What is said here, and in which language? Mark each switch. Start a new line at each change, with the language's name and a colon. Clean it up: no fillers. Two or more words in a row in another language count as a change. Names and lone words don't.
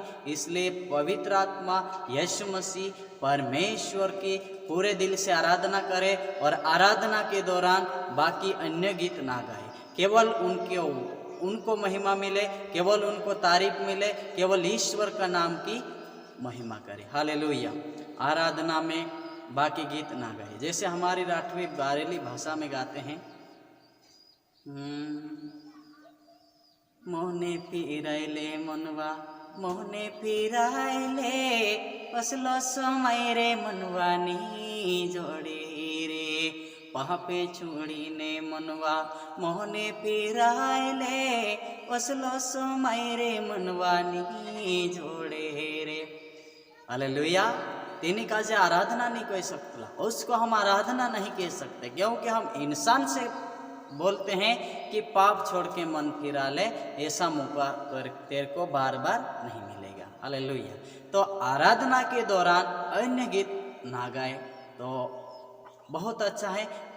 Hindi: इसलिए पवित्र आत्मा यीशु मसीह परमेश्वर की पूरे दिल से आराधना करे और आराधना के दौरान बाकी अन्य गीत ना गाए। केवल उनको महिमा मिले, केवल उनको तारीफ मिले, केवल ईश्वर का नाम की महिमा करे। हालेलुया। आराधना में बाकी गीत ना गाए। जैसे हमारी राठवी बारेली भाषा में गाते हैं,
Rathawi: मोहने फिराइले मनवा मोहने फिराइले असलो समय रे मनवा नी जोड़े रे पापे छोड़ी ने मनवा मोहने फिराइले असलो समय रे मनवा नी जोड़े रे।
Hindi: हालेलुया।
Rathawi: तेनी का जे
Hindi: आराधना नहीं कह सकता, उसको हम आराधना नहीं कह सकते, क्योंकि हम इंसान से बोलते हैं कि पाप छोड़ के मन फिरा ले, ऐसा मौका तेरे को बार बार नहीं मिलेगा। हालेलुया। तो आराधना के दौरान अन्य गीत ना गाए तो बहुत अच्छा है।